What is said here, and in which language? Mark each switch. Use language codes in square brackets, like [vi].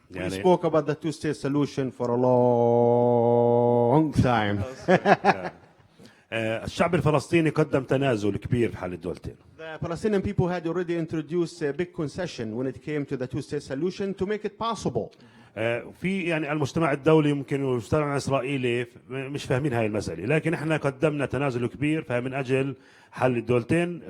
[en] We spoke about the two-state solution for a long time. [ar] الشعب الفلسطيني قدم تنازل كبير في حل الدولتين. [en] The Palestinian people had already introduced a big concession when it came to the two-state solution to make it possible. [ar] في يعني المجتمع الدولي ممكن والمجتمع الإسرائيلي مش فاهمين هاي المسألة، لكن احنا قدمنا تنازل كبير فمن أجل حل الدولتين.